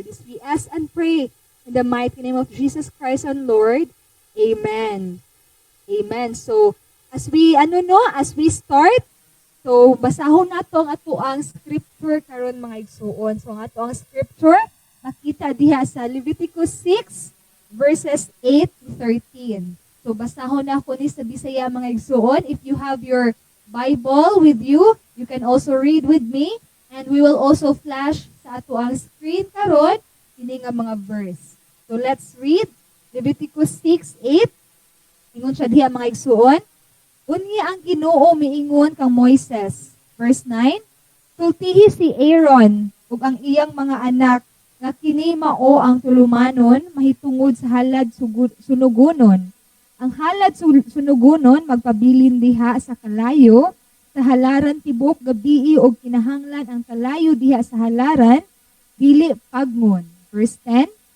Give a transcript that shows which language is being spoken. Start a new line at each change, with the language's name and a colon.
English: This we ask and pray in the mighty name of Jesus Christ and Lord. Amen. Amen.
Cebuano: So,
English: as we start,
Cebuano: so basahon nato ang ato ang scripture karon mga igsuon. So, ang ato ang scripture makita diha sa Leviticus 6 verses 8 to 13. So, basahon na ako ni sa Bisaya mga igsuon.
English: If you have your Bible with you, you can also read with me. And we will also flash
Cebuano: sa ato ang screen karon ini nga mga verse.
English: So, let's read Leviticus 6:8.
Cebuano: Ingon siya diha mga igsuon. Unya ang Ginoo miingon kang Moises. Verse 9. Sultihi si Aaron ug ang iyang mga anak nga kini mao ang tulumanon mahitungod sa halad sunugonon. Ang halad sunugonon magpabilin diha sa kalayo sa halaran tibok gabii ug kinahanglan ang kalayo diha sa halaran dili pagmon. Verse 10.